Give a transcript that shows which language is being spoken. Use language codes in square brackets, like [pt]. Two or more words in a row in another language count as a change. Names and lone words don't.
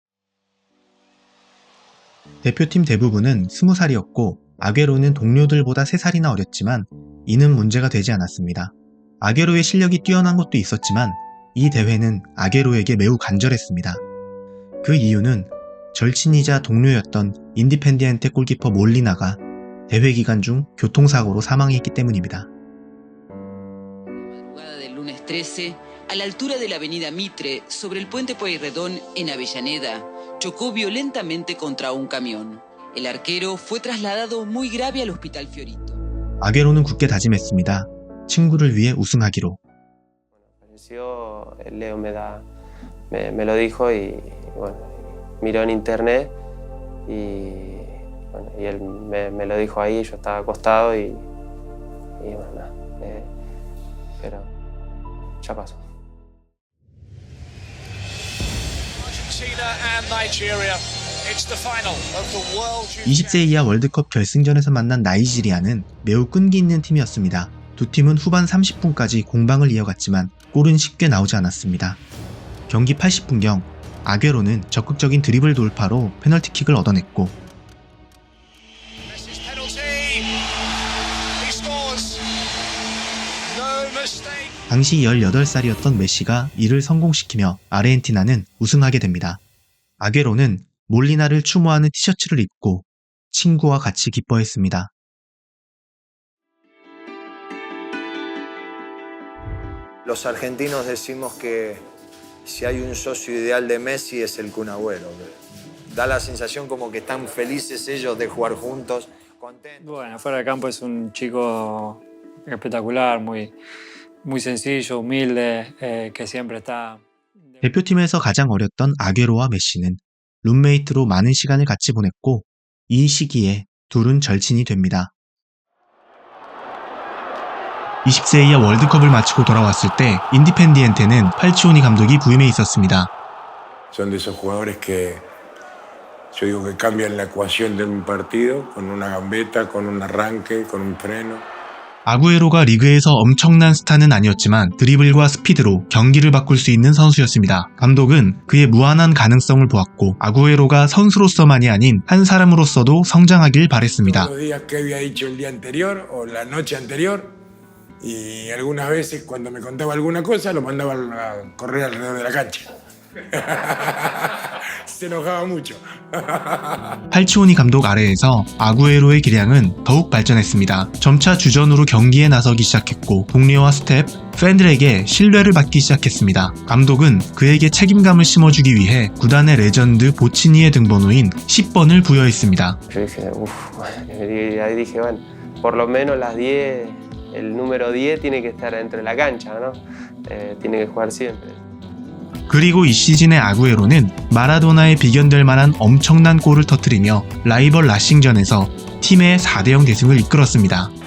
[ko] 대표팀 대부분은 20살이었고 아게로는 동료들보다 3살이나 어렸지만 이는 문제가 되지 않았습니다. 아게로의 실력이 뛰어난 것도 있었지만 이 대회는 아게로에게 매우 간절했습니다. 그 이유는 절친이자 동료였던 인디펜디엔테 골키퍼 몰리나가 대회 기간 중 교통사고로 사망했기 때문입니다. [es] Del lunes 13, a la altura de la avenida Mitre, sobre el puente Pueyrredón en Avellaneda, chocó violentamente contra un camión. El arquero fue trasladado muy grave al Hospital Fiorito. [ko] 아게로는 굳게 다짐했습니다. 친구를 위해 우승하기로. [es] Leo me lo dijo y bueno, miró en internet y él me lo dijo ahí, yo estaba acostado y bueno, nada, pero ya pasó. [en] Argentina and Nigeria. It's the final of the World Junior. [ko] 20세 이하 월드컵 결승전에서 만난 나이지리아는 매우 끈기 있는 팀이었습니다. 두 팀은 후반 30분까지 공방을 이어갔지만 골은 쉽게 나오지 않았습니다. 경기 80분경 아게로는 적극적인 드리블 돌파로 페널티킥을 얻어냈고 [en] Messi's penalty. He scores. No mistake. [ko] 당시 18살이었던 메시가 이를 성공시키며 아르헨티나는 우승하게 됩니다. 아게로는 몰리나를 추모하는 티셔츠를 입고 친구와 같이 기뻐했습니다. [es] Los argentinos decimos que si hay un socio ideal de Messi es el Kun Agüero. Da la sensación como que están felices ellos de jugar juntos, contentos. Bueno, fuera de campo es un chico espectacular, muy sencillo, humilde, que siempre está... [ko] 대표팀에서 가장 어렸던 아게로와 메시는 룸메이트로 많은 시간을 같이 보냈고 이 시기에 둘은 절친이 됩니다. 20세 이하 월드컵을 마치고 돌아왔을 때 인디펜디엔테는 팔치오니 감독이 부임해 있었습니다. [es] Son de esos jugadores que yo digo que cambian la ecuación de un partido con una gambeta, con un arranque, con un freno. [ko] 아구에로가 리그에서 엄청난 스타는 아니었지만 드리블과 스피드로 경기를 바꿀 수 있는 선수였습니다. 감독은 그의 무한한 가능성을 보았고 아구에로가 선수로서만이 아닌 한 사람으로서도 성장하길 바랬습니다. [es] Los días que había dicho el día anterior o la noche anterior y algunas veces cuando me contaba alguna cosa lo mandaba a correr alrededor de la cancha. Se enojaba mucho. [ko] 팔치오니 감독 아래에서 아구에로의 기량은 더욱 발전했습니다. 점차 주전으로 경기에 나서기 시작했고 동료와 스텝, 팬들에게 신뢰를 받기 시작했습니다. 감독은 그에게 책임감을 심어주기 위해 구단의 레전드 보치니의 등번호인 10번을 부여했습니다. [es] Yo dije, ahí dije, bueno, por lo menos las 10, el número 10 tiene que estar dentro de la cancha, ¿no? Tiene que jugar siempre. [ko] 그리고 이 시즌의 아구에로는 마라도나에 비견될 만한 엄청난 골을 터뜨리며 라이벌 라싱전에서 팀의 4대0 대승을 이끌었습니다.